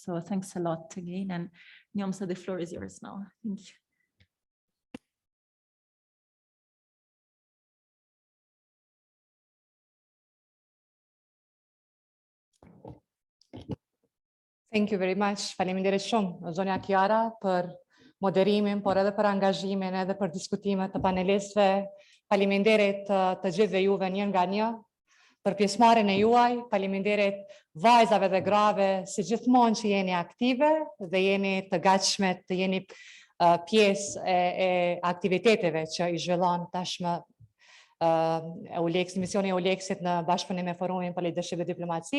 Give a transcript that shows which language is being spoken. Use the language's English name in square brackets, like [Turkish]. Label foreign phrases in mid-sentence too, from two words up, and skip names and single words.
[English] So thanks a lot again, and Yomsa, the floor is yours now. Thank you. Thank you very much. [Albanian] Faleminderit shumë, zonja Kiara, për moderimin, por edhe për angazhimin, edhe për diskutimet të panelistëve. Faleminderit të gjithëve juve një nga një për pjesëmarrjen e juaj. Faleminderit vajzave dhe grave si gjithmonë që jeni aktive dhe jeni të gatshme të jeni pjesë e aktiviteteve që i zhvillon tashmë misioni e ULEX-it në bashkëpunim me Forumin për Lidership dhe Diplomaci.